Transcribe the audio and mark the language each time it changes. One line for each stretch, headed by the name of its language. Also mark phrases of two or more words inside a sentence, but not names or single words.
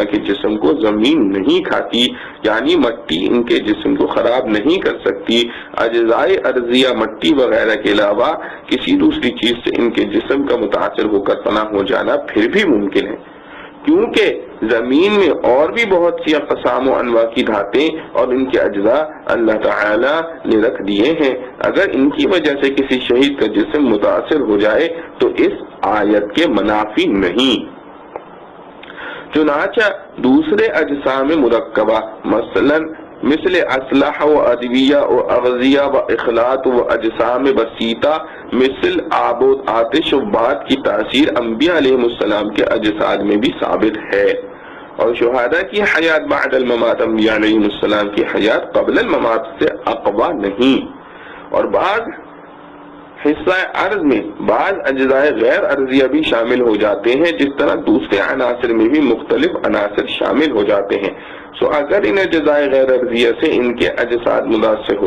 Urdu: کے جسم کو زمین نہیں کھاتی، یعنی مٹی ان کے جسم کو خراب نہیں کر سکتی، اجزائے ارضیہ مٹی وغیرہ کے علاوہ کسی دوسری چیز سے ان کے جسم کا متاثر ہو کر فنا ہو جانا پھر بھی ممکن ہے، کیونکہ زمین میں اور بھی بہت سی اقسام و انواع کی دھاتیں اور ان کے اجزاء اللہ تعالی نے رکھ دیے ہیں، اگر ان کی وجہ سے کسی شہید کا جسم متاثر ہو جائے تو اس آیت کے منافی نہیں۔ چنانچہ دوسرے اجسام مرکبہ مثل اسلحہ و ادویہ و اغذیہ و اخلاط و اجسام بسیطہ مثل آب و آتش و باد کی تاثیر انبیاء
Arabic: علیہ السلام
Urdu: کے اجساد میں بھی ثابت ہے، اور شہداء کی حیات
Arabic: بعد الممات
Urdu: انبیاء
Arabic: علیہ السلام
Urdu: کی حیات
Arabic: قبل الممات
Urdu: سے اقوی نہیں۔ اور بعض حصہ ارض میں بعض اجزائے غیر ارضیہ بھی شامل ہو جاتے ہیں، جس طرح دوسرے عناصر میں بھی مختلف عناصر شامل ہو جاتے ہیں، سو اگر ان اجزائے غیر ارضیہ سے ان کے اجساد متاثر ہو